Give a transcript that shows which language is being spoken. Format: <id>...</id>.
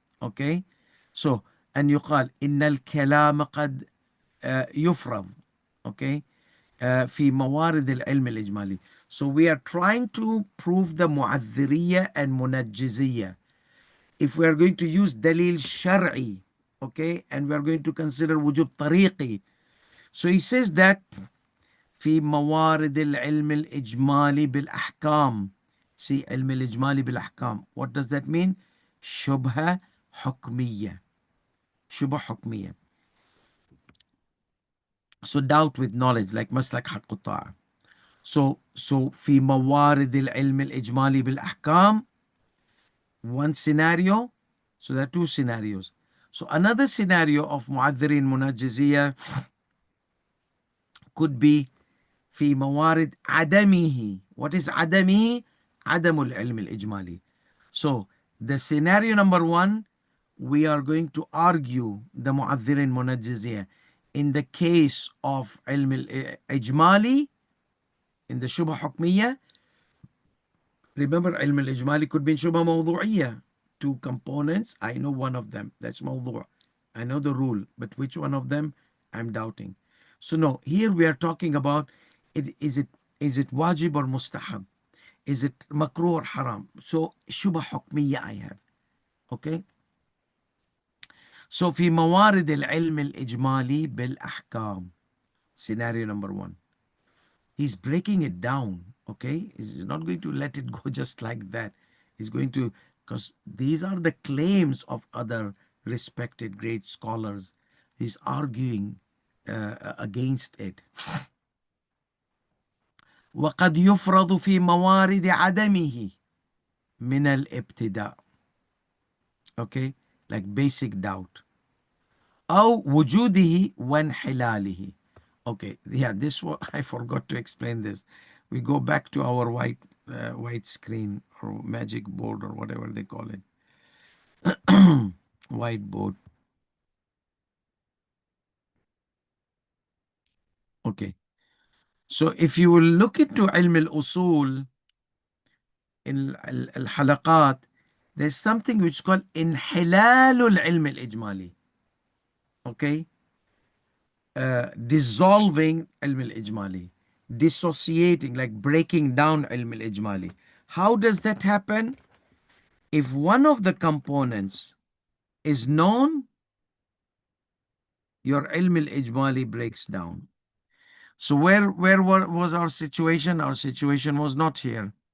<en>Okay, so</en> <ar>أن يقال إن الكلام قد يفرض. Okay, في موارد العلم الإجمالي.</ar> <en>So we are trying to prove the mu'adhiriyya and munajjiziyya. If we are going to use dalil shar'i, Okay, and we are going to consider wujub tariqi. So he says that</en> <ar>في موارد العلم الإجمالي بالأحكام. See, علم الإجمالي بالأحكام.</ar> <en>What does that mean?</en> <ar>شبهة حكمية. شبهة حكمية.</ar> <en>So doubt with knowledge, like مسلك حق الطاعة.</en> <ar>So في موارد العلم الإجمالي بالأحكام,</ar> <en>one scenario. So there are two scenarios. So another scenario of معذرين منجزية could be</en> <ar>في موارد عدمه.</ar> <en>What is عدمه?</en> <ar>عدم العلم الإجمالي.</ar> <en>So the scenario number one, we are going to argue the معذرين منجزية in the case of علم الإجمالي, in the شبهة حكمية. Remember, علم الإجمالي could be in شبهة موضوعية. Two components, I know one of them, that's موضوع. I know the rule, but which one of them I'm doubting. So no, here we are talking about is it wajib or mustahab? Is it makruh or haram? So شبهة حكمية I have. Okay.</en> <ar>So في موارد العلم الإجمالي بالأحكام,</ar> <en>scenario number one. He's breaking it down. Okay, he's not going to let it go just like that. He's going to, because these are the claims of other respected great scholars. He's arguing against it.</en> <ar>وقد يفرض في موارد عدمه من الابتداء.</ar> <en>Okay, like basic doubt.</en> <ar>أو وجوده وانحلاله.</ar> <en>Okay, yeah, this one I forgot to explain this. We go back to our white screen or magic board or whatever they call it. Whiteboard. Okay. So if you will look into علم الأصول in الحلقات, there's something which is called انحلال العلم الإجمالي. Okay. Dissolving علم الإجمالي. Dissociating, like breaking down علم الإجمالي. How does that happen? If one of the components is known, your ilm al-ijmali breaks down. So where was our situation? Our situation was not here.</en>